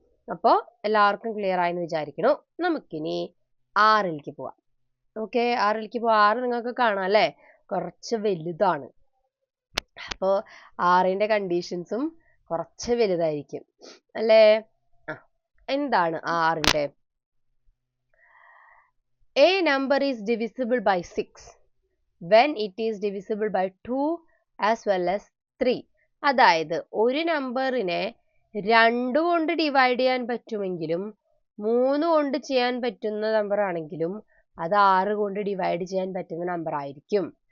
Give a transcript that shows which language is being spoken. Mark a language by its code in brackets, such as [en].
[ml] അപ്പോൾ എല്ലാവർക്കും ക്ലിയർ ആയെന്ന് വിചാരിക്കുന്നു. നമുക്കിനി 6ലേക്ക് പോവാം. ഓക്കെ, 6ലേക്ക് പോവാം. 6 നിങ്ങൾക്ക് കാണാം അല്ലേ, കുറച്ച് വലുതാണ്. അപ്പോൾ 6ന്റെ കണ്ടീഷൻസും കുറച്ച് വലുതായിരിക്കും അല്ലേ. എന്താണ് 6ന്റെ? [en] A number is divisible by 6 when it is divisible by 2 as well as 3. [ml] അതായത് ഒരു നമ്പറിനെ 2 കൊണ്ട് ഡിവൈഡ് ചെയ്യാൻ പറ്റുമെങ്കിലും 3 കൊണ്ട് ചെയ്യാൻ പറ്റുന്ന നമ്പർ ആണെങ്കിലും അത് 6 കൊണ്ട് ഡിവൈഡ് ചെയ്യാൻ പറ്റുന്ന നമ്പർ ആയിരിക്കും.